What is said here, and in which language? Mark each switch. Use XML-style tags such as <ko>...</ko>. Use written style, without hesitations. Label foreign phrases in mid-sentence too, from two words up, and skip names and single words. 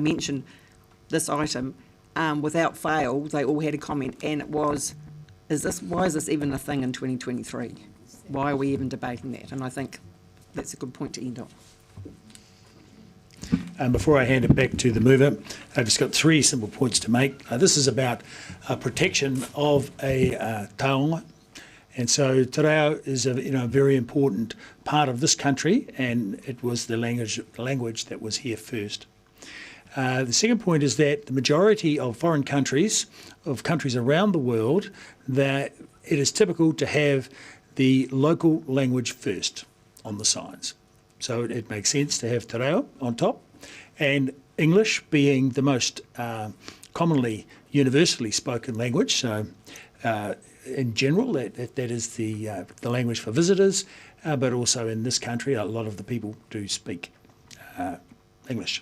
<en>And when I mention this item, without fail, they all had a comment, and it was, why is this even a thing in 2023? Why are we even debating that? And I think that's a good point to end on. Before I hand it back to the mover, I've just got 3 simple points to make. This is about protection of a taonga. And so</en> <mi>te reo</mi> <en>is a very important part of this country, and it was the language that was here first. The second point is that the majority of foreign countries, of countries around the world, that it is typical to have the local language first on the signs. So it makes sense to have</en> <mi>te reo</mi> <en>on top, and English being the most commonly universally spoken language. So in general, that is the language for visitors, but also in this country, a lot of the people do speak English.</en>